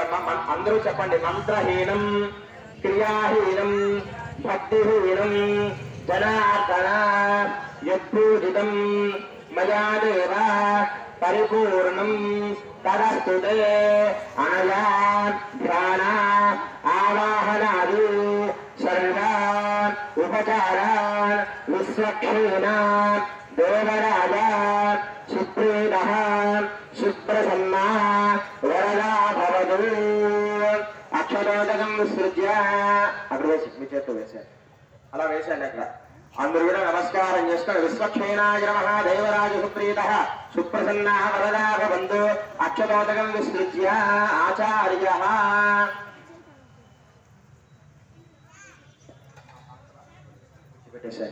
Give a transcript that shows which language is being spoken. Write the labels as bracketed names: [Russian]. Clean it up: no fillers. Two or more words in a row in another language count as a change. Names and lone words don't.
[Telugu] అమ్మా అందరూ చెప్పండి [Sanskrit] మంత్రహీనం క్రియాహీనం భక్తిహీనం జనార్దన యత్పూజితం మయా దేవ పరిపూర్ణం తదస్తుతే అనయా ధ్యాన ఆవాహనాది సర్వాన్ ఉపచారాన్ విశ్వక్షేణాన్ देवराजा सुप्रीतः सुप्रसन्ना वरदा भवतु अक्षरोदकं विसृज्य [Telugu] అక్కడ వేసి మీ చేత్తో వేసారు అలా వేసాను అక్కడ అందరూ కూడా నమస్కారం చేసుకొని [Sanskrit] విశ్వక్షేణాయ నమః దేవరాజ సుప్రీతః సుప్రసన్నా వరదా భవంతు అక్షరోదకం విసృజ్య ఆచార్యః [Telugu] పెట్టేశాయి.